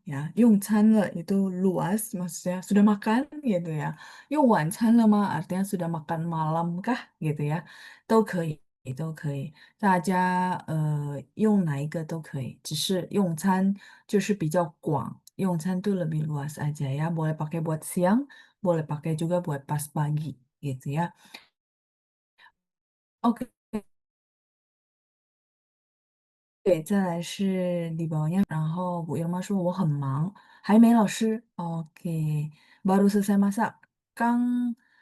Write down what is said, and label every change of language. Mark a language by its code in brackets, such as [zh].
[id] 呀，用餐了itu luas maksudnya sudah makan gitu ya， [zh] 用晚餐了吗？ [id] artinya sudah makan malam kah gitu ya，都可以。 [zh] 都可以，大家用哪一个都可以，只是用餐就是比较广，用餐 [id] tuh lebih luas aja ya. Boleh pakai buat siang, boleh pakai juga buat pas pagi gitu ya. [zh] Oke, 对，再来是李宝燕，然后古姨妈说我很忙，还没老师，OK， [id] baru selesai masak， [zh] 刚